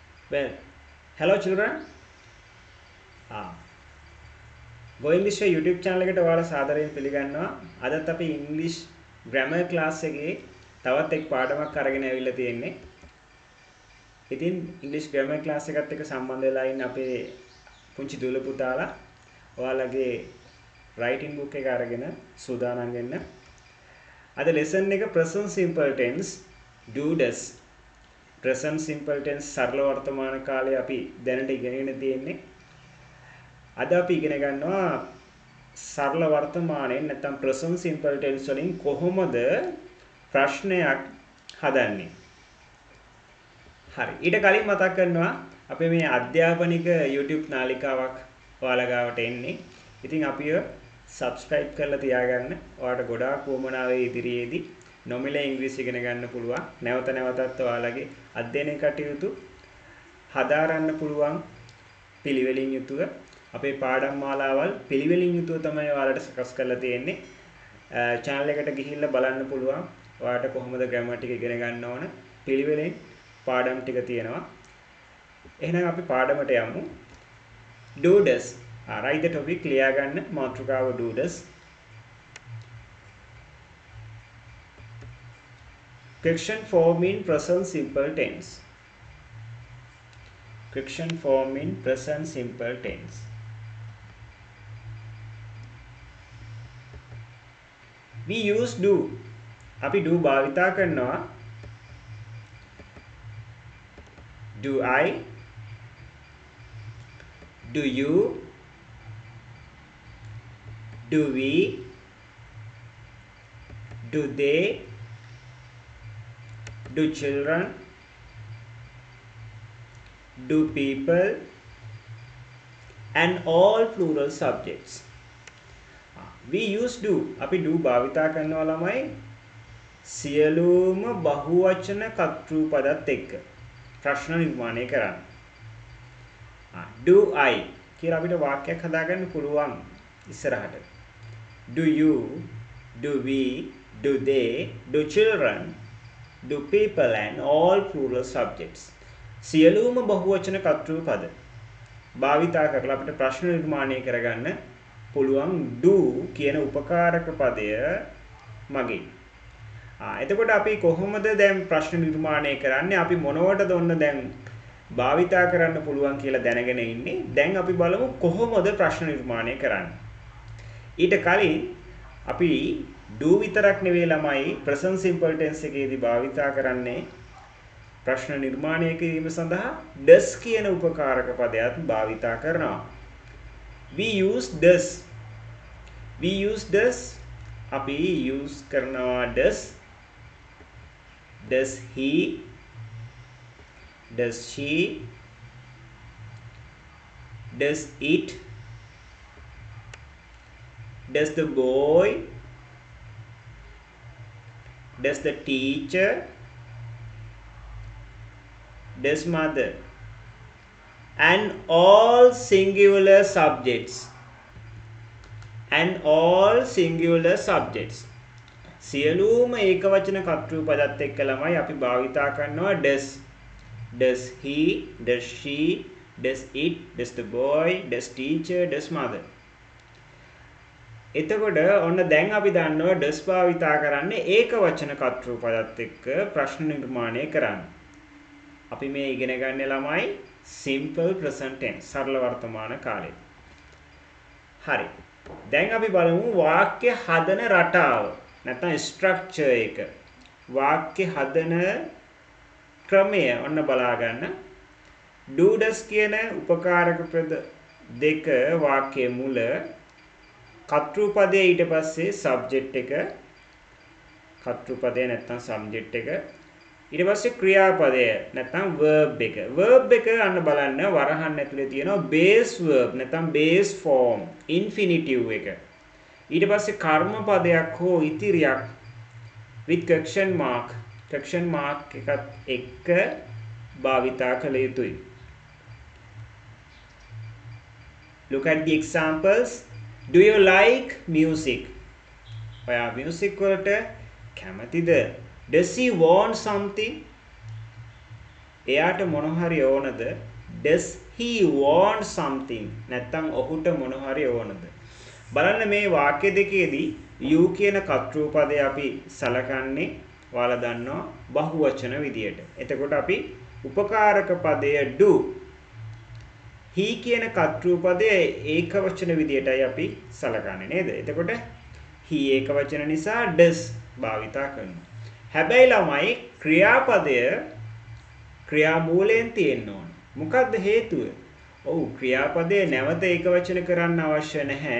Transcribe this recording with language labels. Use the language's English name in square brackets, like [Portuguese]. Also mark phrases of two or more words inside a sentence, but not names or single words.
[English] Well, hello children. Ah, Go English YouTube channel [Sinhala] එකට ඔයාලා සාදරයෙන් පිළිගන්නවා. අදත් අපි [English] English grammar class [Sinhala] එකේ තවත් එක් පාඩමක් අරගෙන ඇවිල්ලා තියෙන්නේ. ඉතින් [English] English grammar class [Sinhala] එකත් එක්ක සම්බන්ධ වෙලා ඉන්න අපේ පුංචි දුල පුතාලා ඔයාලගේ [English] writing book [Sinhala] එක අරගෙන සූදානම් වෙන්න. [English] අද lesson එක present simple tense do does. present simple tense [Sinhala] සරල වර්තමාන කාලේ අපි දැනට ඉගෙනගෙන තියෙන්නේ. අද අපි ඉගෙන ගන්නවා සරල වර්තමානයෙන් නැත්නම් [English] present simple tense [Sinhala] වලින් කොහොමද ප්‍රශ්නයක් හදන්නේ. හරි. ඊට කලින් මතක් කරනවා අපේ මේ අධ්‍යාපනික YouTube නාලිකාවක් ඔයාලා ගාවට එන්නේ. ඉතින් අපිව subscribe කරලා තියාගන්න. ඔයාලට ගොඩාක් වමනාවේ ඉදිරියේදී නොමිලේ ඉංග්‍රීසි ඉගෙන ගන්න පුළුවන්. නැවත නැවතත් ඔයාලගේ අධ්‍යයන කටයුතු හදාරන්න පුළුවන් පිළිවෙලින් යුතුව අපේ පාඩම් මාලාවල් පිළිවෙලින් යුතුව තමයි ඔයාලට සකස් කරලා තියෙන්නේ. channel එකට ගිහිල්ලා බලන්න පුළුවන්. ඔයාලට කොහොමද grammar ටික ඉගෙන ගන්න ඕන පිළිවෙලින් පාඩම් ටික තියෙනවා. එහෙනම් අපි පාඩමට යමු. [English] do does. write the topic [Sinhala] ලියා ගන්න මාතෘකාව [English] do does. Question form in present simple tense. Question form in present simple tense. We use do. [Sinhala] අපි do භාවිතා කරනවා. [English] Do I? Do you? Do we? Do they? Do children? Do people? And all plural subjects. We use do. [Sinhala] අපි do භාවිතා කරනවා ළමයි සියලුම බහුවචන කර්තෘ පදත් එක්ක ප්‍රශ්න නිර්මාණය කරන්න. [English] Do I [Sinhala] කියලා අපිට වාක්‍යයක් හදාගන්න පුළුවන් ඉස්සරහට. [English] Do you? Do we? Do they? Do children? Do people? And all plural subjects. [Sinhala] සියලුම බහුවචන කර්තෘ පද භාවිතා කරලා අපිට ප්‍රශ්න නිර්මාණය කරගන්න පුළුවන් do කියන උපකාරක පදය මගින්. එතකොට අපි කොහොමද දැන් ප්‍රශ්න නිර්මාණය කරන්නේ? අපි මොනවටද ඔන්න දැන් භාවිතා කරන්න පුළුවන් කියලා දැනගෙන ඉන්නේ. දැන් අපි බලමු කොහොමද ප්‍රශ්න නිර්මාණය කරන්නේ. ඊට කලින් අපි do විතරක් නෙවෙයි ළමයි [English] present simple tense [Sinhala] එකේදී භාවිතා කරන්නේ ප්‍රශ්න නිර්මාණය කිරීම සඳහා does කියන උපකාරක පදයක් භාවිතා කරනවා. [English] We use does. We use does. අපි use කරනවා does. Does he? Does she? Does it? Does the boy? Does the teacher? Does mother? And all singular subjects. And all singular subjects. [Sinhala] සියලුම ඒකවචන කර්තෘ පදත් එක්ක ළමයි අපි භාවිතා කරනවා does. [English] Does he? Does she? Does it? Does the boy? Does teacher? Does mother? [Sinhala] එතකොට ඔන්න දැන් අපි දන්නවා does භාවිතා කරන්නේ ඒකවචන කර්තෘ පදත් එක්ක ප්‍රශ්න නිර්මාණය කරන්න. අපි මේ ඉගෙන ගන්න ළමයි [English] simple present tense [Sinhala] සරල වර්තමාන කාලේ. හරි. දැන් අපි බලමු වාක්‍ය හදන රටාව. නැත්නම් structure එක. වාක්‍ය හදන ක්‍රමය ඔන්න බලා ගන්න. do does කියන උපකාරක පද දෙක වාක්‍යයේ මුල කර්තෘ පදයේ ඊට පස්සේ subject එක කර්තෘ පදය නැත්නම් subject එක ඊට පස්සේ ක්‍රියාපදය නැත්නම් verb එක. verb එක අන්න බලන්න වරහන් ඇතුලේ තියෙනවා [English] base verb [Sinhala] නැත්නම් [English] base form infinitive [Sinhala] එක. ඊට පස්සේ කර්ම පදයක් හෝ ඉතිරියක් [English] with question mark [Sinhala] එකත් එක්ක භාවිතා කළ යුතුයි. [English] Look at the examples. Do you like music? [Sinhala] ඔයා music වලට කැමතිද? [English] Does he want something? [Sinhala] එයාට මොන හරි ඕනද? [English] Does he want something? [Sinhala] නැත්තම් ඔහුට මොන හරි ඕනද? බලන්න මේ වාක්‍ය දෙකේදී you කියන කර්තෘ පදය අපි සලකන්නේ ඔයාලා දන්නවා බහුවචන විදියට. එතකොට අපි උපකාරක පදය [English] do he [Sinhala] කියන කර්තෘ පදය ඒක වචන විදියටයි අපි සලකන්නේ නේද? එතකොට he ඒක වචන නිසා does භාවිතා කරනවා. හැබැයි ළමයි ක්‍රියාපදය ක්‍රියාමූලයෙන් තියෙන්න ඕන. මොකක්ද හේතුව? ඔව් ක්‍රියාපදේ නැවත ඒක වචන කරන්න අවශ්‍ය නැහැ.